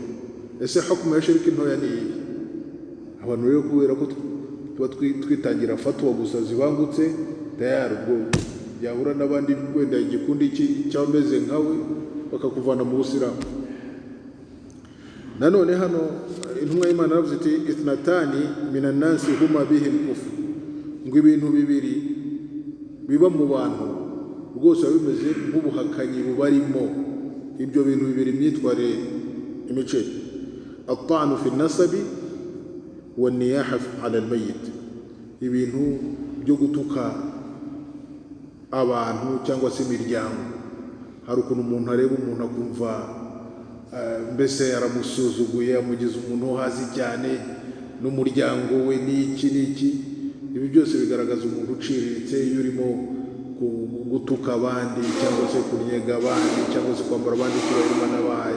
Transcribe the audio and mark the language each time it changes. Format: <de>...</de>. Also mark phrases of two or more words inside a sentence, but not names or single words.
<rw>Ese hukumu ya shirki ntoya ni iyi? Abantu rero kubera ko tuba twitangira fatwa gusa zibangutse tayari, ubwo yahura n'abandi wenda igikundi cyameze nkawe bakakuvana mu Busilamu. Nanone hano intumwa y'Imana yavuze iti</rw> <ar>اثنتان من الناس هما بهم كفر,</ar> <rw>ngo ibintu bibiri biba mu bantu rwose bimeze nk'ubuhakanyi bubarimo. Ibyo bintu bibiri myitware imice,</rw> <ar>الطعن في النسب والنياحة على الميت,</ar> <rw>ibintu byo gutuka abantu cyangwa se imiryango. Hari ukuntu umuntu areba umuntu akumva mbese yaramusuzuguye, amugize umuntu hazi cyane n'umuryango we n'iki. Ibi byose bigaragaza umuntu uciriritse iyo urimo gutuka abandi cyangwa se kunyega abandi cyangwa se kwambara abandi icyubahiro Imana yabahaye.</rw>